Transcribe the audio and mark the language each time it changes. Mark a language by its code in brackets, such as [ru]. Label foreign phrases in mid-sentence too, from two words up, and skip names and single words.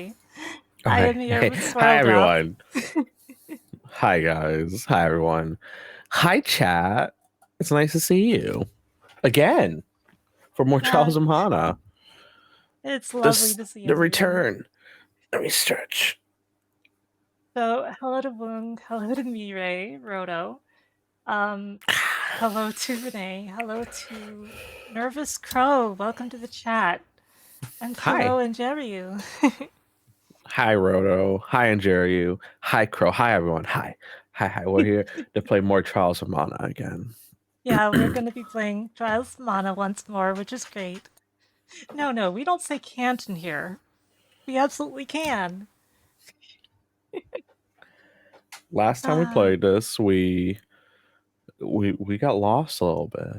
[en] I Okay. am here with Hi swirlDrop. everyone. Hi guys. Hi everyone. Hi chat. It's nice to see you again for more Yeah, Trials of Mana. it's lovely to see The everyone. return. Let me stretch. So, hello to Woong, hello to Mirai, Roto, um, hello to Renee, hello to Nervous Crow, welcome to the chat, and Hi. hello, Angeryu. Hi Roto. Hi Angeryu. Hi Crow. Hi everyone. Hi. Hi. We're here to play more Trials of Mana again. Yeah, we're going to be playing Trials of Mana once more, which is great. No, we don't say can't in here. We absolutely can. Last time we Ah, played this, we got lost a little bit.